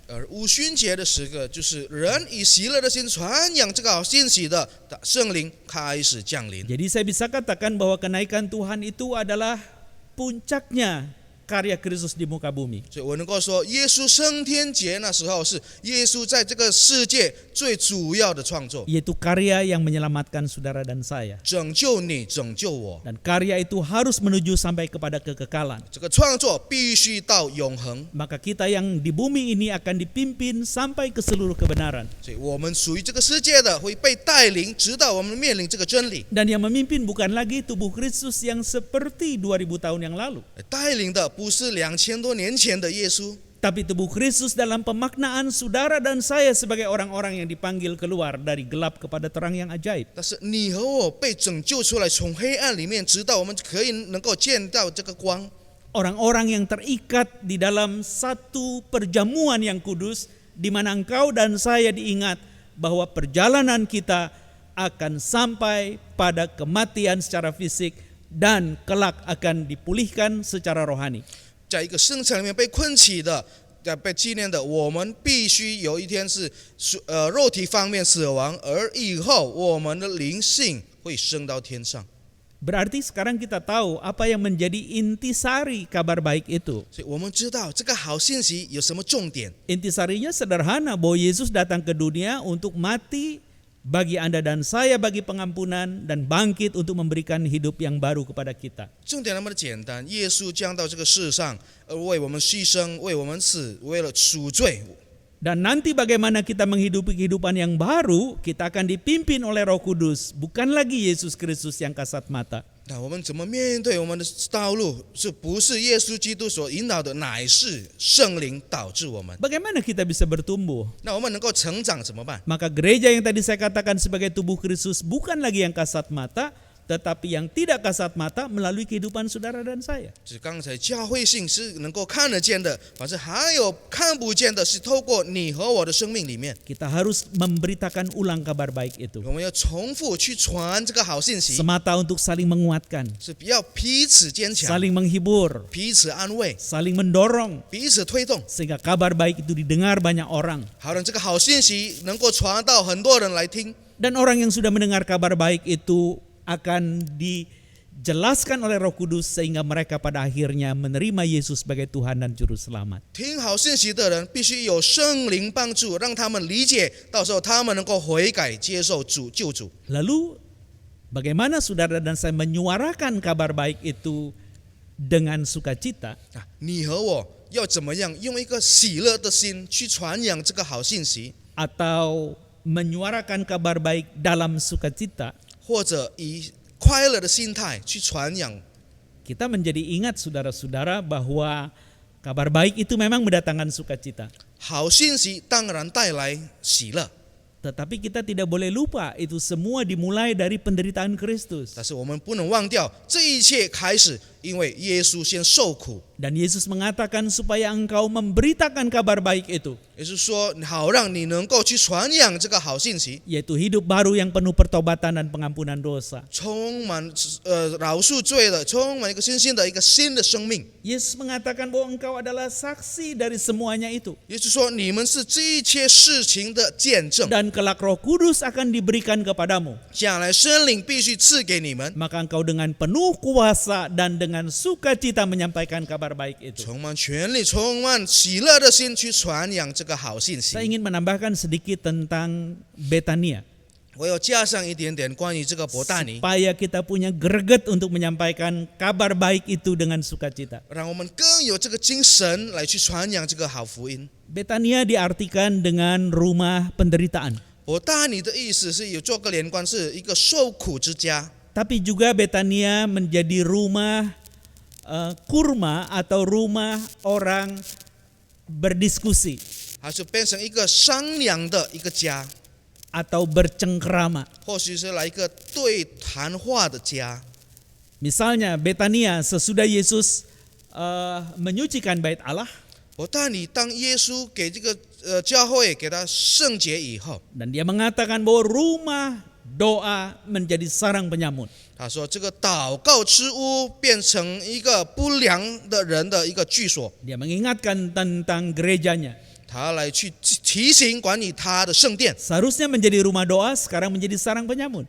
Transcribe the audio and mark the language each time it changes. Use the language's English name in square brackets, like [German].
[Chinese] 而五旬节的时刻，就是人以喜乐的心传扬这个好信息的圣灵开始降临。 [Indonesian] Jadi saya bisa katakan bahwa kenaikan Tuhan itu adalah puncaknya karya Kristus di muka bumi. [Chinese] 所以我能够说，耶稣升天节那时候是耶稣在这个世界最主要的创作， [Indonesian] Yaitu karya yang menyelamatkan saudara dan saya. [Chinese] 拯救你，拯救我。 [Indonesian] Dan karya itu harus menuju sampai kepada kekekalan. [Chinese] 这个创作必须到永恒， [Indonesian] Maka kita yang di bumi ini akan dipimpin sampai ke seluruh kebenaran. [Chinese] 所以我们属于这个世界的会被带领，直到我们面临这个真理。 [Indonesian] Dan yang memimpin bukan lagi tubuh Kristus yang seperti 2000 tahun yang lalu. [Chinese] 带领的不是2000多年前的耶稣， [Indonesian] Tapi tubuh Kristus dalam pemaknaan saudara dan saya sebagai orang-orang yang dipanggil keluar dari gelap kepada terang yang ajaib. [Chinese] 但是你和我被拯救出来，从黑暗里面，直到我们可以能够见到这个光。 [Indonesian] Orang-orang yang terikat di dalam satu perjamuan yang kudus, di mana engkau dan saya diingat bahwa perjalanan kita akan sampai pada kematian secara fisik dan kelak akan dipulihkan secara rohani. [Chinese] 在一个生产里面被困起的，被纪念的，我们必须有一天是肉体方面死亡，而以后我们的灵性会升到天上。 [Indonesian] Berarti sekarang kita tahu apa yang menjadi intisari kabar baik itu. [Chinese] 所以我们知道这个好信息有什么重点。 [Indonesian] Intisarinya sederhana, bahwa Yesus datang ke dunia untuk mati bagi Anda dan saya bagi pengampunan, dan bangkit untuk memberikan hidup yang baru kepada kita. [Chinese] 重点那么的简单，耶稣降到这个世上，而为我们牺牲，为我们死，为了赎罪。 [Indonesian] Dan nanti bagaimana kita menghidupi kehidupan yang baru, kita akan dipimpin oleh Roh Kudus, bukan lagi Yesus Kristus yang kasat mata. [Chinese] 那我们怎么面对我们的道路？是不是耶稣基督所引导的，乃是圣灵导致我们？ [Indonesian] Bagaimana kita bisa bertumbuh? [Chinese] 那我们能够成长怎么办？ [Indonesian] Maka gereja yang tadi saya katakan sebagai tubuh Kristus bukan lagi yang kasat mata, tetapi yang tidak kasat mata melalui kehidupan saudara dan saya. [Chinese] 就是刚才教会性是能够看得见的，反正还有看不见的，是透过你和我的生命里面。 [Indonesian] Kita harus memberitakan ulang kabar baik itu. [Chinese] 我们要重复去传这个好信息， [Indonesian] Semata untuk saling menguatkan, [Chinese] 是要彼此坚强， [Indonesian] saling menghibur, [Chinese] 彼此安慰， [Indonesian] saling mendorong, [Chinese] 彼此推动， [Indonesian] sehingga kabar baik itu didengar banyak orang. [Chinese] 好让这个好信息能够传到很多人来听。 [Indonesian] Dan orang yang sudah mendengar kabar baik itu akan dijelaskan oleh Roh Kudus sehingga mereka pada akhirnya menerima Yesus sebagai Tuhan dan Juru Selamat. [Chinese] 听好信息的人必须有圣灵帮助，让他们理解，到时候他们能够悔改，接受主救主。 [Indonesian] Lalu bagaimana saudara dan saya menyuarakan kabar baik itu dengan sukacita? [Chinese] 啊，你和我要怎么样用一个喜乐的心去传扬这个好信息， [Indonesian] Atau menyuarakan kabar baik dalam sukacita? [Chinese] 或者以快乐的心态去传扬？ [Indonesian] Kita menjadi ingat saudara-saudara bahwa kabar baik itu memang mendatangkan sukacita. [Chinese] 好信息当然带来喜乐， [Indonesian] Tetapi kita tidak boleh lupa itu semua dimulai dari penderitaan Kristus. [Chinese] 但是我们不能忘掉，这一切开始因为耶稣先受苦。 [Indonesian] Dan Yesus mengatakan supaya engkau memberitakan kabar baik itu, [Chinese] 也就是说，好让你能够去传扬这个好信息， [Indonesian] yaitu hidup baru yang penuh pertobatan dan pengampunan dosa. [Chinese] 充满饶恕罪的，充满一个新的一个新的生命。 [Indonesian] Yesus mengatakan bahwa engkau adalah saksi dari semuanya itu. [Chinese] 也就是说，你们是这一切事情的见证。 [Indonesian] Dan kelak Roh Kudus akan diberikan kepadamu. [Chinese] 将来圣灵必须赐给你们， [Indonesian] Maka engkau dengan penuh kuasa dan dengan sukacita menyampaikan kabar baik itu. [Chinese] 充满权力、充满喜乐的心去传扬这个好信 [Indonesian] Saya [Chinese] 息。 [Indonesian] ingin menambahkan sedikit tentang Betania, [Chinese] 我要加上一点点关于这个伯大尼， [Indonesian] supaya kita punya greget untuk menyampaikan kabar baik itu dengan sukacita. [Chinese] 让我们更有这个精神来去传扬这个好福音。 [Indonesian] Betania diartikan dengan rumah penderitaan. [Chinese] 伯大尼的意思是有做个连贯，是一个受苦之家。 [Indonesian] Tapi juga Betania menjadi rumah kurma atau rumah orang berdiskusi [Chinese] 还是变成一个商量的一个家， [Indonesian] atau bercengkerama. [Chinese] 或许是来一个对谈话的家。 [Indonesian] Misalnya Betania sesudah Yesus menyucikan bait Allah [Chinese] 伯大尼当耶稣给这个教会给他圣洁以后， [Indonesian] dan dia mengatakan bahwa rumah doa menjadi sarang penyamun. [Chinese] 他说这个祷告之屋变成一个不良的人的一个居所， [Indonesian] Dia mengingatkan tentang gerejanya. [Chinese] 他来去提醒管理他的圣殿， [Indonesian] Seharusnya menjadi rumah doa, sekarang menjadi sarang penyamun.